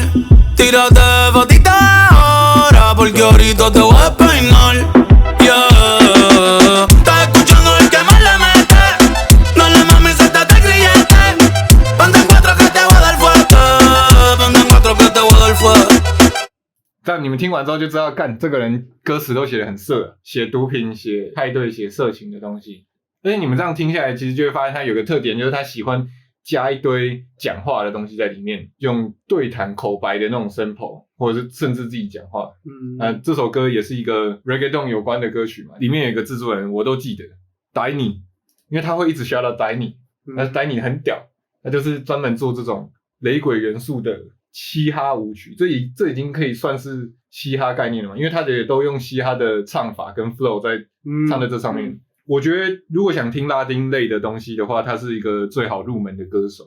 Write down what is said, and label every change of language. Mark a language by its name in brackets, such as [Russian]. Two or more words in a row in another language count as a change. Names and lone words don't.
[Spanish] Tírate fotita ahora, porque ahorita te voy a despeinar. Yeah. Estás escuchando el que más le mete. No le mami, suéltate el grillete. Ponte en cuatro que te voy a dar fuerte. Ponte en cuatro que te voy a dar fuerte. [Chinese] 但你们听完之后就知道，干这个人歌词都写得很色，写毒品、写派对、写色情的东西。而且你们这样听下来，其实就会发现他有个特点，就是他喜欢加一堆讲话的东西在里面，用对谈口白的那种 sample， 或者是甚至自己讲话。这首歌也是一个 reggaeton 有关的歌曲嘛，里面有一个制作人我都记得 Danny， 因为他会一直 [English] shout out [Chinese] Danny， 那 Danny 很屌，他就是专门做这种雷鬼元素的嘻哈舞曲，这已经可以算是嘻哈概念了嘛，因为他也都用嘻哈的唱法跟 flow 在唱在这上面。我觉得如果想听拉丁类的东西的话，他是一个最好入门的歌手。